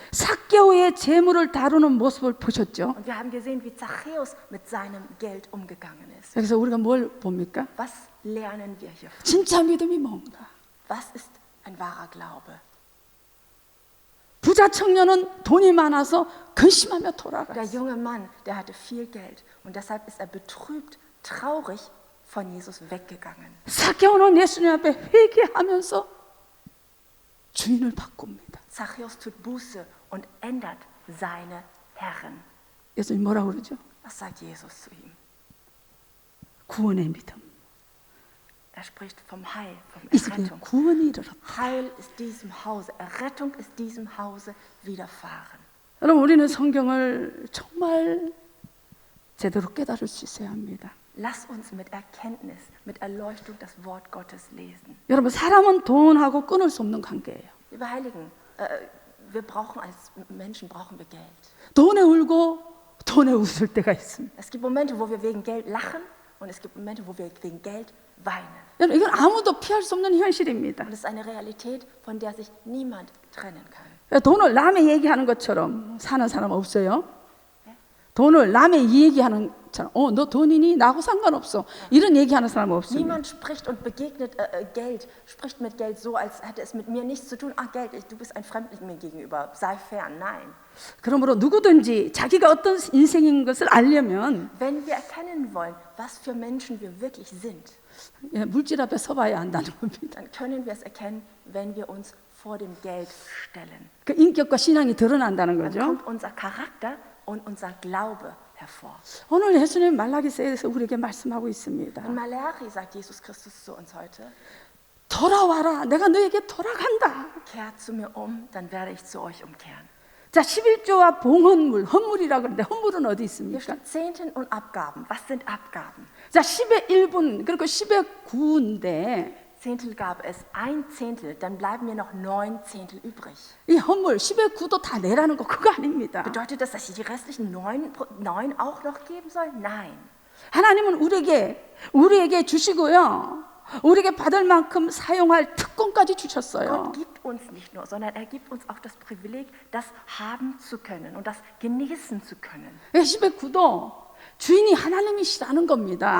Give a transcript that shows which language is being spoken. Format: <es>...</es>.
<ko>삭개오의 재물을 다루는 모습을 보셨죠?</ko> <de>Und wir haben gesehen, wie Zachäus mit seinem Geld umgegangen ist.</de> <ko>여기서 우리가 뭘 봅니까?</ko> <de>Was lernen wir hiervon?</de> <ko>진짜 믿음이 뭔가?</ko> <de>Was ist ein wahrer Glaube?</de> <ko>부자 청년은 돈이 많아서 근심하며</ko> <de>Der</de> <ko>돌아갔어요.</ko> <de>junge Mann, der hatte viel Geld, und deshalb ist er betrübt, traurig von Jesus weggegangen.</de> <ko>삭개오는 예수님 앞에 회개하면서 주인을 바꿉니다.</ko> <de>Zachäus tut Buße und ändert seine Herren.</de> <ko>예수님 뭐라고 그러죠?</ko> <de>Was sagt Jesus zu ihm?</de> <ko>구원의 믿음.</ko> <de>Er spricht vom Heil, vom</de> <ko>이 집에</ko> <de>Errettung.</de> <ko>구원이 이르렀다.</ko> <de>Heil ist diesem Hause, Errettung ist diesem Hause widerfahren.</de> <ko>여러분, 우리는 성경을 정말 제대로 깨달을 수 있어야 합니다.</ko> <de>Lass uns mit Erkenntnis, mit Erleuchtung das Wort Gottes lesen.</de> <ko>여러분, 사람은 돈하고 끊을 수 없는 관계예요.</ko> <de>Liebe Heiligen, wir brauchen als Menschen brauchen wir Geld.</de> <ko>돈에 울고 돈에 웃을 때가 있습니다.</ko> <de>Es gibt Momente, wo wir wegen Geld lachen, und es gibt Momente, wo wir wegen Geld weinen.</de> <ko>여러분, 이건 아무도 피할 수 없는 현실입니다.</ko> <de>Und es ist eine Realität, von der sich niemand trennen kann.</de> <ko>돈을 남의 얘기하는 것처럼 사는 사람 없어요? 돈을 남의 얘기하는 것처럼 너 돈이니? 나하고 상관없어. 이런 얘기하는 사람 없습니다.</ko> <de>Niemand spricht und begegnet Geld, spricht mit Geld so, als hätte es mit mir nichts zu tun. Ach Geld, du bist ein Fremdling mir gegenüber, sei fern. Nein.</de> <ko>그러므로 누구든지 자기가 어떤 인생인 것을 알려면</ko> <de>Wenn wir erkennen wollen, was für Menschen wir wirklich sind,</de> <ko>물질 앞에 서봐야 한다는 겁니다.</ko> <de>dann können wir es erkennen, wenn wir uns vor dem Geld stellen.</de> <ko>그 인격과 신앙이 드러난다는</ko> <de>Dann</de> <ko>거죠.</ko> <de>kommt unser Charakter und unser Glaube hervor.</de> <ko>오늘 예수님 말라기서에서 우리에게 말씀하고 있습니다.</ko> <de>In Malachi sagt Jesus Christus zu uns heute,</de> <ko>돌아와라. 내가 너에게 돌아간다.</ko> <de>kehrt zu mir um, dann werde ich zu euch umkehren.</de> <ko>자, 11조와 봉헌물, 헌물이라 그러는데 헌물은 어디</ko> <de>Hier</de> <ko>있습니까?</ko> <de>steht Zehnten und Abgaben. Was sind Abgaben?</de> <ko>자, 10의 1분, 그리고 10의 9인데</ko> <de>Zehntel gab es, ein Zehntel, dann bleiben mir noch 9 Zehntel übrig.</de> <ko>이 헌물 10의 9도 다 내라는 거 그거 아닙니다.</ko> <de>Bedeutet das, dass ich die restlichen 9 auch noch geben soll? Nein.</de> <ko>하나님은 우리에게 주시고요. 우리에게 받을 만큼 사용할 특권까지 주셨어요.</ko> <de>Gott gibt uns nicht nur, sondern er gibt uns auch das Privileg, das haben zu können und das genießen zu können.</de> <ko>10의 9도 주인이 하나님이시라는 겁니다.</ko>